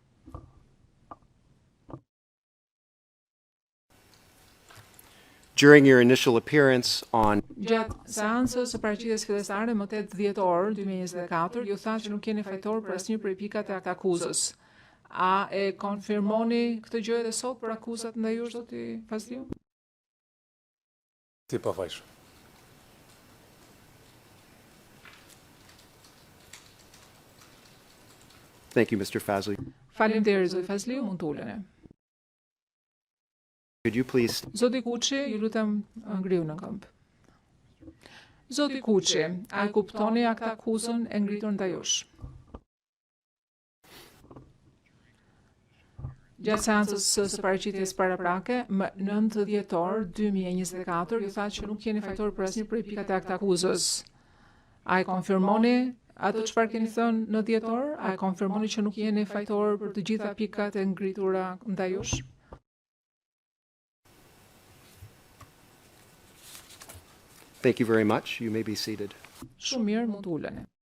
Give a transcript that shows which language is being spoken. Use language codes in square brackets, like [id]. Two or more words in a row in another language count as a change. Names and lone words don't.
[en] During your initial appearance on [sq] Gjatë seancës së paraqitjes fillestare më 8 dhjetor 2024, ju tha që nuk jeni fajtor për asnjë prej pikat e akt akuzës. A e konfirmoni këtë gjë edhe sot për akuzat ndaj jush, Zoti Fazliu? Si pafajshëm. [en] Thank you, Mr. Fazli. [sq] Faleminderit, Zoti Fazliu, mund të uleni. [en] Could you please [sq] Zoti Kuçi, ju lutem ngrihu në këmbë. Zoti Kuçi, a e kuptoni akt akuzën e ngritur ndaj jush? Gjatë seancës së paraqitjes paraprake më 9 dhjetor 2024, ju tha që nuk jeni fajtor për asnjë prej pikat e akt akuzës. A e konfirmoni ato çfarë keni thënë në dhjetor? A e konfirmoni që nuk jeni fajtor për të gjitha pikat e ngritura ndaj jush? [en] Thank you very much. You may be seated. [sq] Shumë mirë, mund të uleni.